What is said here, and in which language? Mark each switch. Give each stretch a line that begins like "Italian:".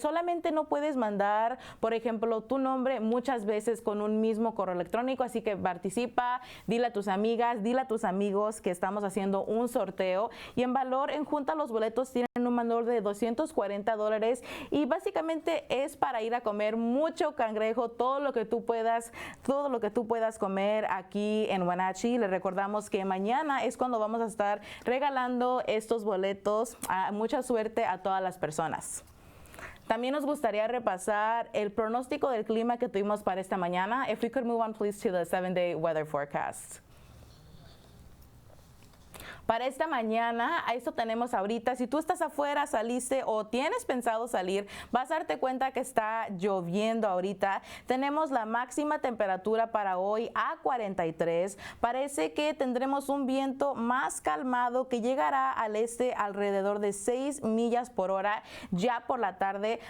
Spanish: Solamente no puedes mandar, por ejemplo, tu nombre muchas veces con un mismo correo electrónico, así que participa, dile a tus amigas, dile a tus amigos que estamos haciendo un sorteo, y en valor, en junta, los boletos tienen un valor de $240, y básicamente es para ir a comer mucho cangrejo, todo lo que tú puedas comer aquí en Wenatchee. Les recordamos que mañana es cuando vamos a estar regalando estos boletos. Mucha suerte a todas las personas. También nos gustaría repasar el pronóstico del clima que tuvimos para esta mañana.
English: If we could move on, please, to the 7-day weather forecast.
Spanish: Para esta mañana, a esto tenemos ahorita. Si tú estás afuera, saliste o tienes pensado salir, vas a darte cuenta que está lloviendo ahorita. Tenemos la máxima temperatura para hoy a 43. Parece que tendremos un viento más calmado que llegará al este alrededor de 6 millas por hora ya por la tarde.